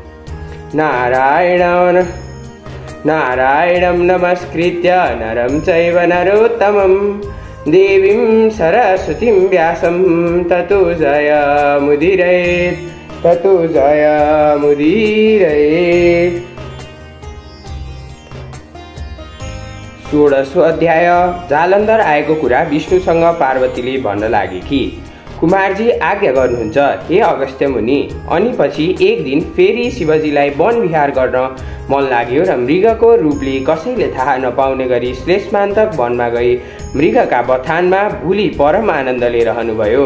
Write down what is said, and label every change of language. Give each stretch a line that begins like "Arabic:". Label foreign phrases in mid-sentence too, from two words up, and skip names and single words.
Sanskrit: नारायणं नमस्कृत्य नरं चैव नरोत्तमं देवीं सरस्वतीं व्यासं ततो जयमुदीरयेत्।
Nepali: 16औं अध्याय। जालन्धर आएको कुरा विष्णुसँग पार्वतीले भन्न लागेकी। कुमारजी आज्ञा गर्नुहुन्छ हे अगस्त्य मुनि। अनि पछि एक दिन फेरि शिवजीलाई वन विहार गर्न मन लाग्यो र मृगको रूपले कसैले थाहा नपाउने गरी श्लेषमान्तक वनमा गई मृगका बथानमा भुली परम आनन्दले रहनुभयो।